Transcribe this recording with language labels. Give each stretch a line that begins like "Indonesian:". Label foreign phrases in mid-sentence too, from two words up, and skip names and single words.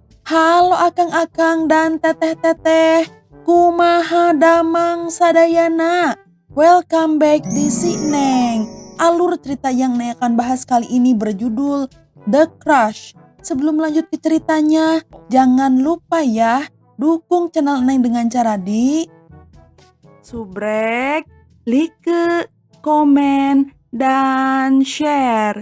Sundanese: Halo akang-akang dan teteh-teteh, kumaha damang sadayana.
English: Welcome back
Indonesian: di Si Neng. Alur cerita yang Neng akan bahas kali ini berjudul The Crush. Sebelum lanjut ke ceritanya, jangan lupa ya, dukung channel Neng dengan cara di subrek, like, komen, dan share.